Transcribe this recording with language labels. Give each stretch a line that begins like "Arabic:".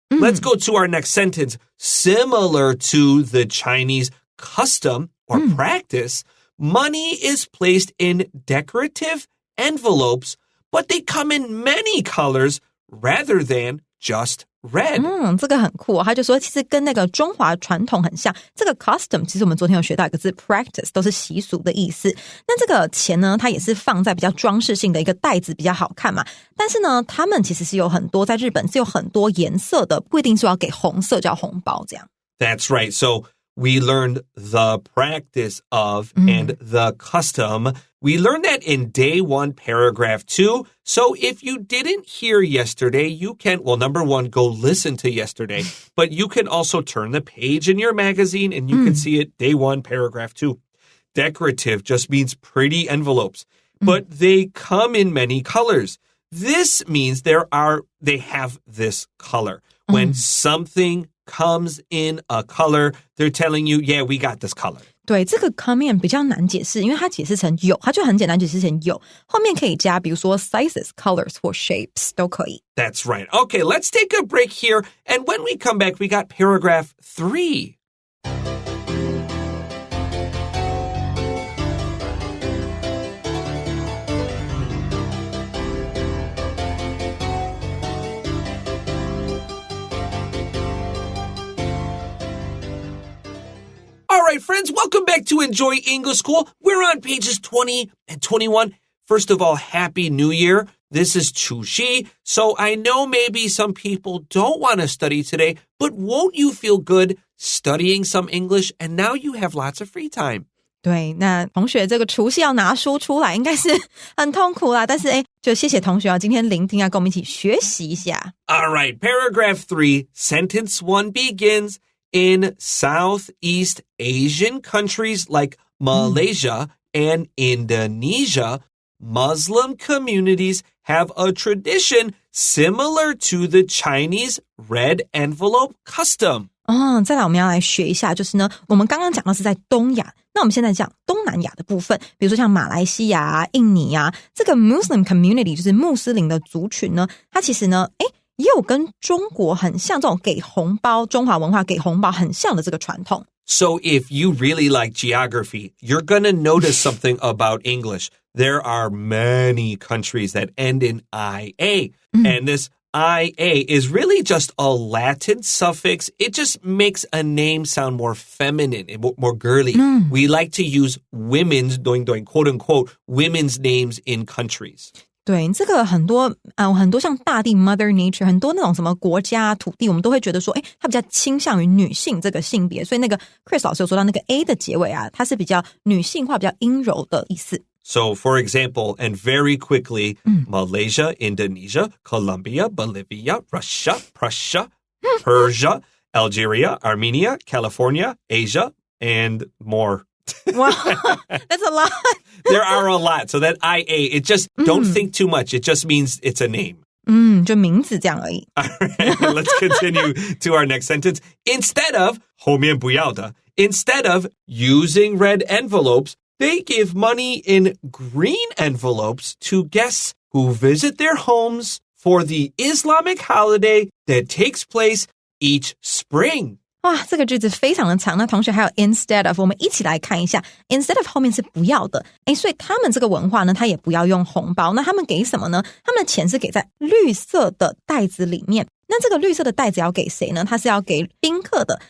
English: Let's go to our next sentence. Similar to the Chinese custom or practice, money is placed in decorative envelopes, but they come in many colors rather than just red.
Chinese: 这个很酷哦。他就说其实跟那个中华传统很像，这个 custom 其实我们昨天有学到一个字 practice 都是习俗的意思。那这个钱呢，它也是放在比较装饰性的一个袋子比较好看嘛，但是呢他们其实是有很多，在日本是有很多颜色的，不一定说要给红色叫红包这样。
English: That's right. So we learned the practice of and the custom. We learned that in day 1, paragraph 2. So if you didn't hear yesterday, you can, well, number 1, go listen to yesterday. But you can also turn the page in your magazine and you can see it, day 1, paragraph 2. Decorative just means pretty envelopes, but they come in many colors. This means they have this color. When something comes in a color, they're telling you, yeah, we got this color. 对，这个 come in 比较难解释，因为它解释成有，它就很简单解释成有，后面可以加比如说 sizes, colors 或 shapes 都可以。 That's right. Okay, let's take a break here. And when we come back, we got paragraph 3. All right, friends, welcome back to Enjoy English School. We're on pages 20 and 21. First of all, Happy New Year. This is Chuxi. So I know maybe some people don't want to study today, but won't you feel good studying some English? And now you have lots of free time.
Chinese: 对，那同学这个除夕要拿书出来，应该是很痛苦啦。但是就谢谢同学今天聆听跟我们一起学习一下。
English: All right, paragraph 3, sentence 1 begins, in Southeast Asian countries like Malaysia and Indonesia, Muslim communities have a tradition similar to the Chinese red envelope custom.
Chinese: 再来我们要来学一下，就是呢，我们刚刚讲到是在东亚，那我们现在讲东南亚的部分，比如说像马来西亚啊、印尼啊，这个 Muslim community 就是穆斯林的族群呢，它其实呢，也有跟中国很像这种给红包，中华文化给红包很像的这个传统。
English: So if you really like geography, you're going to notice something about English. There are many countries that end in IA, and this IA is really just a Latin suffix. It just makes a name sound more feminine and more girly. We like to use women's, quote unquote, women's names in countries.
Chinese: 对，这个很多像大地 Mother Nature， 很多那种什么国家土地，我们都会觉得说，它比较倾向于女性这个性别，所以那个 Chris 老师有说到那个 A 的结尾啊，它是比较女性化、比较阴柔的意思。
English: So, for example, and very quickly, Malaysia, Indonesia, Colombia, Bolivia, Russia, Prussia, Persia, Algeria, Armenia, California, Asia, and more. Wow, that's a lot. There are a lot. So that IA, it just, don't think too much. It just means it's a name.
Chinese: 就名字这样而已。
English: All right, let's continue to our next sentence. Instead of,
Chinese: 后面不要的,
English: instead of using red envelopes, they give money in green envelopes to guests who visit their homes for the Islamic holiday that takes place each spring.
Chinese: 哇，这个句子非常的长，那同学还有 instead of， 我们一起来看一下 instead of 后面是不要的，所以他们这个文化呢，他也不要用红包，那他们给什么呢？他们的钱是给在绿色的袋子里面，那这个绿色的袋子要给谁呢？它是要给宾客的。